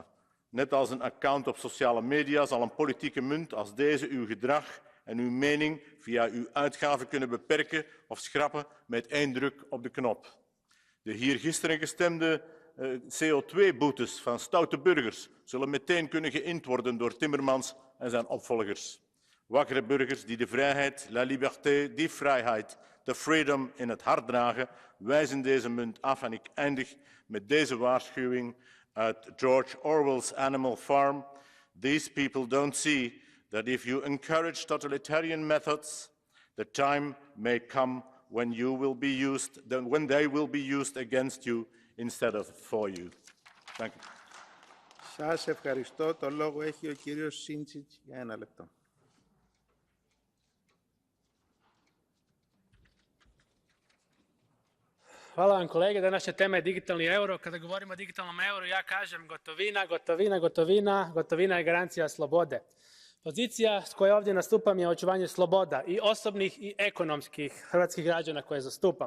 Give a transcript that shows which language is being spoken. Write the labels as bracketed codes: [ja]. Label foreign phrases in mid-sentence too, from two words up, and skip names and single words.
[nl] Net als een account op sociale media zal een politieke munt als deze uw gedrag en uw mening via uw uitgaven kunnen beperken of schrappen met 1 druk op de knop. De hier gisteren gestemde CO2-boetes van stoute burgers zullen meteen kunnen geïnd worden door Timmermans en zijn opvolgers. Wakkere burgers die de vrijheid, [fr] la liberté, [nl] die vrijheid, de freedom in het hart dragen, wijzen deze munt af. En ik eindig met deze waarschuwing uit George Orwell's Animal Farm. [en] These people don't see that if you encourage totalitarian methods, the time may come when they will be used against you instead of for you. Thank you. [el] Σας ευχαριστώ. Το λόγο έχει ο κύριος Σίντσιτς για 1 λεπτό. [hr] Hvala vam kolege, današnja tema je digitalni euro. Kada govorimo o digitalnom euru, ja kažem gotovina, gotovina, gotovina, gotovina je garancija slobode. Pozicija s kojoj ovdje nastupam je očuvanje sloboda i osobnih i ekonomskih hrvatskih građana koje zastupam.